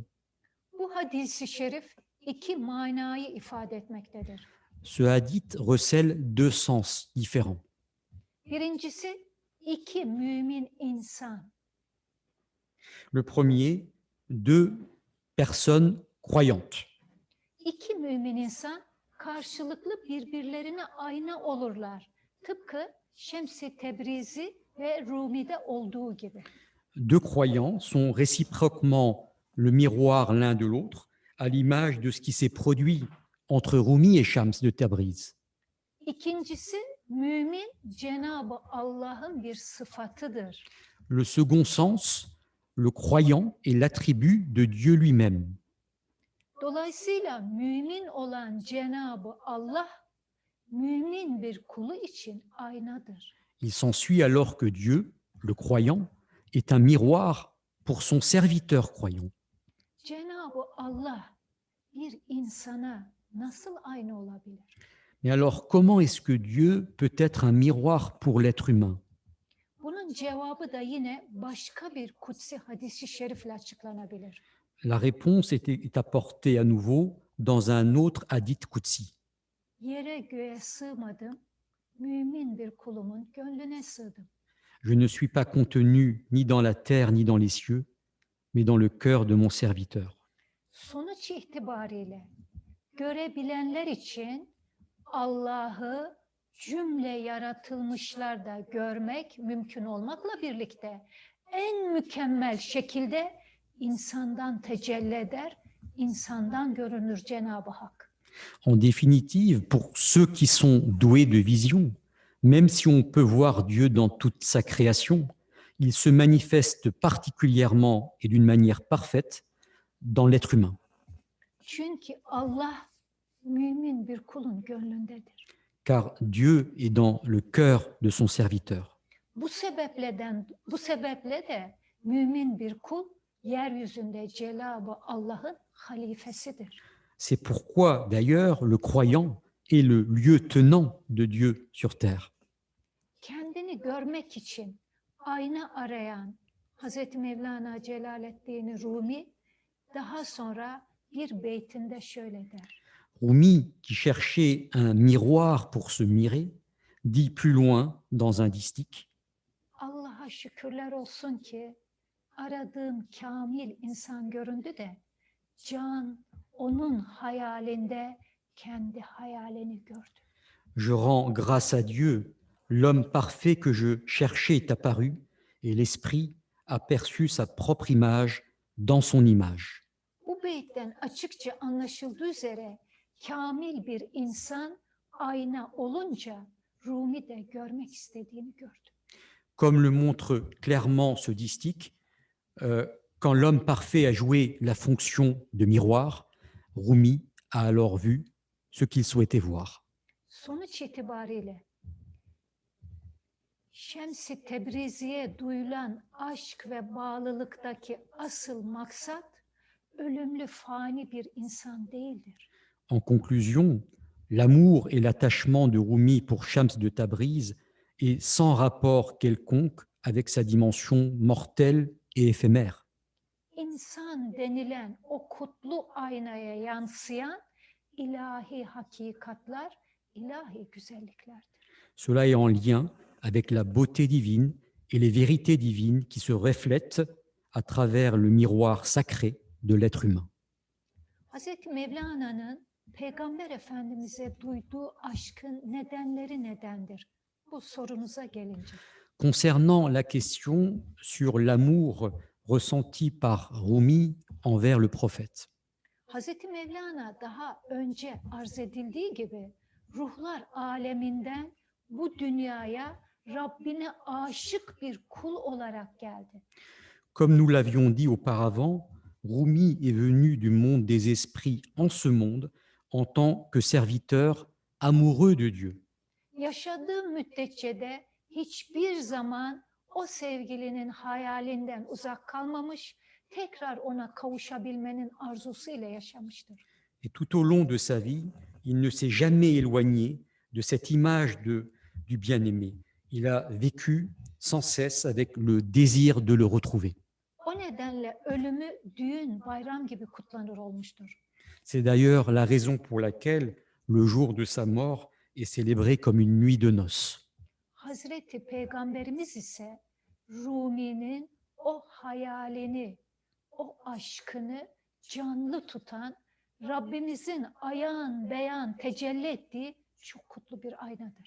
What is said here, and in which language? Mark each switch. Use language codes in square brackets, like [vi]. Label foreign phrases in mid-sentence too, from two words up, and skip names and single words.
[tr] Bu hadis-i şerif iki manayı ifade etmektedir. [fr] Ce hadith recèle deux sens différents. [tr] Birincisi iki mümin insan. [fr] Le premier, deux personnes croyantes. [tr] İki mümin insan karşılıklı birbirlerine ayna olurlar. Tıpkı Şems-i Tebrizi ve Rumi'de olduğu gibi. [fr] Deux croyants sont réciproquement le miroir l'un de l'autre, à l'image de ce qui s'est produit entre Rumi et Shams de Tabriz. [tr] İkincisi, mümin Cenab-ı Allah'ın bir sıfatıdır. [fr] Le second sens, le croyant est l'attribut de Dieu lui-même. [tr] Dolayısıyla mümin olan Cenab-ı Allah, mümin bir kulu için aynadır. [fr] Il s'ensuit alors que Dieu, le croyant, est un miroir pour son serviteur croyant. [tr] Cenab-ı Allah bir insana nasıl ayna olabilir? [fr] Mais alors, comment est-ce que Dieu peut être un miroir pour l'être humain? [tr] Bunun cevabı da yine başka bir kutsi hadis-i şerifle açıklanabilir. [fr] La réponse est apportée à nouveau dans un autre hadith Qudsi. [tr] Yere göğe sığmadım, mümin bir kulumun gönlüne sığdım. [fr] Je ne suis pas contenu ni dans la terre ni dans les cieux, mais dans le cœur de mon serviteur. [tr] Sonuç itibariyle görebilenler için Allah'ı cümle yaratılmışlarda görmek mümkün olmakla birlikte en mükemmel şekilde insandan tecelli eder, insandan görünür Cenab-ı Hak. [fr] En définitive, pour ceux qui sont doués de vision, même si on peut voir Dieu dans toute sa création, il se manifeste particulièrement et d'une manière parfaite dans l'être humain. [tr] Çünkü Allah mümin bir kulun gönlündedir. [fr] Car Dieu est dans le cœur de son serviteur. [tr] Bu sebeple de mümin bir kul yeryüzünde Cenab-ı Allah'ın halifesidir. [fr] C'est pourquoi, d'ailleurs, le croyant est le lieutenant de Dieu sur terre. [tr] Kendini görmek için ayna arayan Hazreti Mevlana Celaleddin Rumi daha sonra bir beytinde şöyle der. [fr] Rumi, qui cherchait un miroir pour se mirer, dit plus loin dans un distique: [tr] Allah'a şükürler olsun ki aradığım kamil insan göründü de can onun hayalinde kendi hayalini gördü. [fr] Je rends grâce à Dieu, l'homme parfait que je cherchais est apparu, et l'esprit aperçut sa propre image dans son image. [tr] Bu beytten açıkça anlaşıldığı üzere kamil bir insan ayna olunca Rumi de görmek istediğini gördü. [fr] Comme le montre clairement ce distique, quand l'homme parfait a joué la fonction de miroir, Rumi a alors vu ce qu'il souhaitait voir. [tr] Sonuç itibariyle Şems-i Tebrizi'ye duyulan aşk ve bağlılıktaki asıl maksat ölümlü fani bir insan değildir. [fr] En conclusion, l'amour et l'attachement de Rumi pour Shams de Tabriz est sans rapport quelconque avec sa dimension mortelle et éphémère. [tr] İnsan denilen o kutlu aynaya yansıyan ilahi hakikatlar, ilahi güzelliklerdir. [fr] Cela est en lien avec la beauté divine et les vérités divines qui se reflètent à travers le miroir sacré de l'être humain. [tr] Hazreti Mevlana'nın Peygamber Efendimiz'e duyduğu aşkın nedenleri nedendir? Bu sorunuza gelince. [fr] Concernant la question sur l'amour ressenti par Rumi envers le prophète, [tr] Hazreti Mevlana daha önce arz edildiği gibi ruhlar aleminden bu dünyaya Rabbine aşık bir kul olarak geldi. [fr] comme nous l'avions dit auparavant, Rumi est venu du monde des esprits en ce monde en tant que serviteur amoureux de Dieu. [tr] Yaşadığı müddetçe de hiçbir zaman o sevgilinin hayalinden uzak kalmamış, tekrar ona kavuşabilmenin arzusuyla yaşamıştır. [fr] Et tout au long de sa vie, il ne s'est jamais éloigné de cette image du bien-aimé. Il a vécu sans cesse avec le désir de le retrouver. [tr] O nedenle ölümü düğün, bayram gibi kutlanır olmuştur. [fr] C'est d'ailleurs la raison pour laquelle le jour de sa mort est célébré comme une nuit de noces. [tr] Hazreti Peygamberimiz ise Rumi'nin o hayalini, o aşkını canlı tutan Rabbimizin ayan beyan tecelli ettiği çok kutlu bir aynadır.